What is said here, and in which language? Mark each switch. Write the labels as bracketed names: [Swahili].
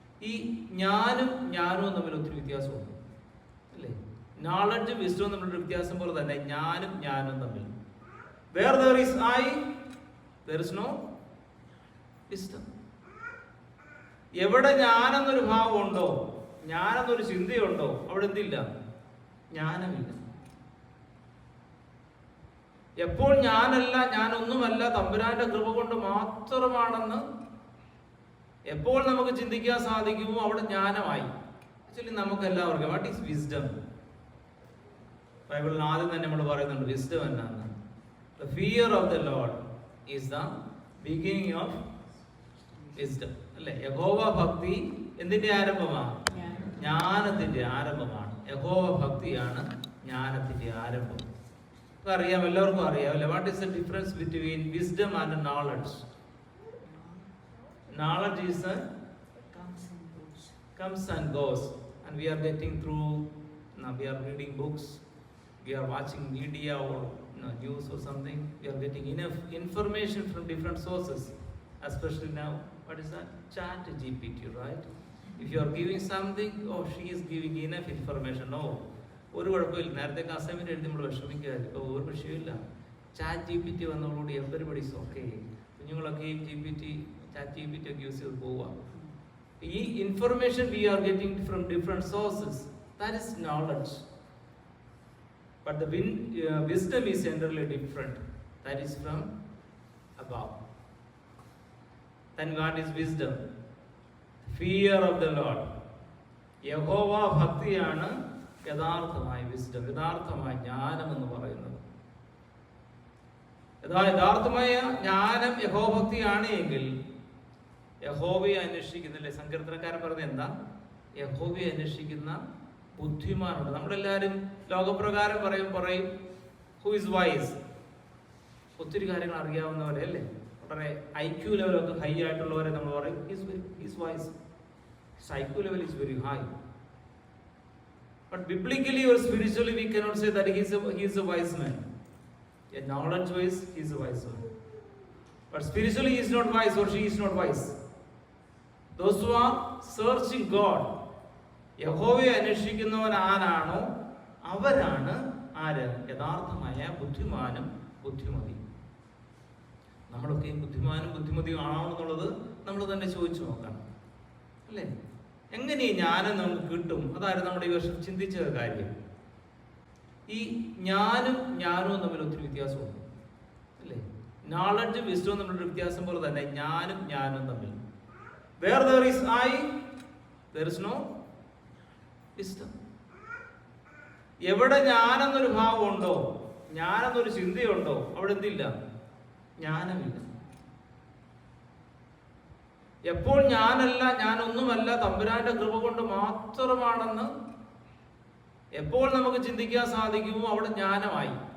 [Malayalam] ഈ ഞാനും തമ്മിൽ ഒത്തിരി വ്യത്യാസമുണ്ട് അല്ലേ? നോളജും വിസ്ഡവും തമ്മിലൊരു വ്യത്യാസം പോലെ തന്നെ ഞാനും തമ്മിൽ. [English] Where there is I, there is no wisdom. [Malayalam] എവിടെ ഞാനെന്നൊരു ഭാവം ഉണ്ടോ, ഞാനെന്നൊരു ചിന്തയുണ്ടോ, അവിടെ എന്തില്ല? ജ്ഞാനമില്ല. എപ്പോൾ ഞാനൊന്നുമല്ല തമ്പുരാന്റെ കൃപ കൊണ്ട് മാത്രമാണെന്ന് എപ്പോൾ നമുക്ക് ചിന്തിക്കാൻ സാധിക്കുമോ അവിടെ ജ്ഞാനമായി. ആക്ച്വലി നമുക്ക് എല്ലാവർക്കും [English] What is wisdom? [Malayalam] ബൈബിളിൽ ആദ്യം തന്നെ നമ്മൾ പറയുന്നുണ്ട് വിസ്ഡം എന്നാണ്. [English] The fear of the Lord is the beginning of wisdom. [Malayalam] അല്ലേ? യഹോവ ഭക്തി എന്തിന്റെ ആരംഭമാണ്? ജ്ഞാനത്തിന്റെ ആരംഭമാണ്. യഹോവ ഭക്തിയാണ് ജ്ഞാനത്തിന്റെ ആരംഭം. അറിയാം, എല്ലാവർക്കും അറിയാം അല്ലേ? [English] What is the difference between wisdom and knowledge? Knowledge is comes and goes, and we are getting through. Now we are reading books, we are watching media or news or something. We are getting enough information from different sources. Especially now, what is that? Chat GPT, right? If you are giving something, oh, she is giving enough information. [Malayalam] No, ഒരു കുഴപ്പമില്ല. നേരത്തെ assignment എഴുതി നമ്മൾ വിഷമിക്കാതെ ഇപ്പോൾ ഒരു വിഷയമില്ല. Chat G P T വന്നതോടുകൂടി [English] Everybody's okay. [Malayalam] കുഞ്ഞുങ്ങളൊക്കെ ചാറ്റ് ജി പി ടി ഒക്കെ യൂസ് ചെയ്ത് പോവാം. [English] ഈ information we are getting from different sources, that is knowledge. But the wisdom is generally different. That is from above. Then what is wisdom? Fear of the Lord. [Malayalam] യഹോവ ഭക്തിയാണ് യഥാർത്ഥമായ wisdom, യഥാർത്ഥമായ ജ്ഞാനം എന്ന് പറയുന്നത്. യഥാർത്ഥമായ ജ്ഞാനം യഹോഭക്തിയാണ് എങ്കിൽ യഹോവയെ അന്വേഷിക്കുന്നില്ലേ? സങ്കീർത്തനക്കാരൻ പറഞ്ഞ എന്താ? യഹോവയെ അന്വേഷിക്കുന്ന ബുദ്ധിമാനുണ്ട്. നമ്മളെല്ലാവരും ലോകപ്രകാരം പറയും [English] Who is wise. [Malayalam] ഒത്തിരി കാര്യങ്ങൾ അറിയാവുന്നവരെ അല്ലേ? വളരെ IQ ലെവലൊക്കെ ഹൈ ആയിട്ടുള്ളവരെ നമ്മൾ പറയും [English] Is wise. IQ level is very high. But biblically or spiritually we cannot say that he is a wise man. A knowledge wise he is a wise man. But spiritually he is not wise or she is not wise. Those who are searching God, [Malayalam] യഹോവയെ അന്വേഷിക്കുന്നവൻ ആരാണോ അവരാണ് ആര്? യഥാർത്ഥമായ ബുദ്ധിമാനും ബുദ്ധിമതി. നമ്മളൊക്കെയും ബുദ്ധിമാനും ബുദ്ധിമതിയും ആണോ എന്നുള്ളത് നമ്മൾ തന്നെ ചോദിച്ചു നോക്കണം അല്ലേ? എങ്ങനെ ഈ ജ്ഞാനം നമുക്ക് കിട്ടും? അതായിരുന്നു നമ്മുടെ ഈ വർഷം ചിന്തിച്ച കാര്യം. ഈ ജ്ഞാനവും തമ്മിൽ ഒത്തിരി വ്യത്യാസമുണ്ട് അല്ലേ? നോളജും വിസ്ഡവും തമ്മിലൊരു വ്യത്യാസം പോലെ തന്നെ ജ്ഞാനവും തമ്മിൽ. [English] Where there is I, there is no wisdom. [Malayalam] എവിടെ ഞാനെന്നൊരു ഭാവം ഉണ്ടോ, ഞാനെന്നൊരു ചിന്തയുണ്ടോ, അവിടെ എന്തില്ല? ജ്ഞാനമില്ല. എപ്പോൾ ഞാനൊന്നുമല്ല തമ്പുരാന്റെ കൃപ കൊണ്ട് മാത്രമാണെന്ന് എപ്പോൾ നമുക്ക് ചിന്തിക്കാൻ സാധിക്കുമോ അവിടെ ജ്ഞാനമായി.